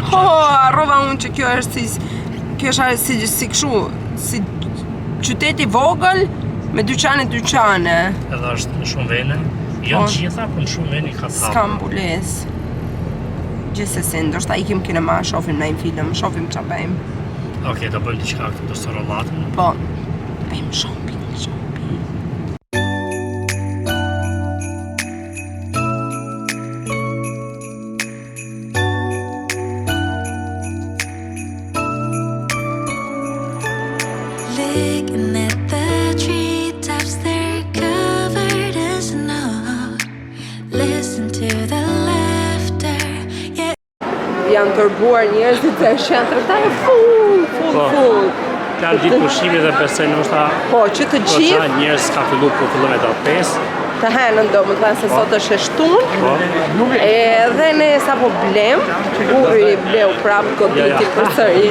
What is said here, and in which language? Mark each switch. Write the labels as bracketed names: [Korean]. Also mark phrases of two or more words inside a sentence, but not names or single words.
[Albanian] Po, harrova unë që kjo është si kështu, si qyteti vogël me dyqane. Edhe është në shumë vene. Jo Po. të gjitha, por në shumë vene ka të S'ka mbulesë. Gjithsesi, ndoshta ikim kinema, shohim ndonjë film, shohim çfarë bëjmë. Okej, do bëjmë diçka këtu do sorollatin. Po, bëjmë shopping. [English] Looking at the treetops, they're covered in snow. Listen to the laughter, yeah. [Albanian] Janë tërbuar njerëzit se është janë tregtare full. Kanë ditë pushimi dhe besoj ndoshta Po, që të gjithë njerëz ka filluar po fillon me datë 5. të henën domethënë se sot është e shtunë. Po. Edhe ne sapo blem, burri bleu prapë goditi përsëri.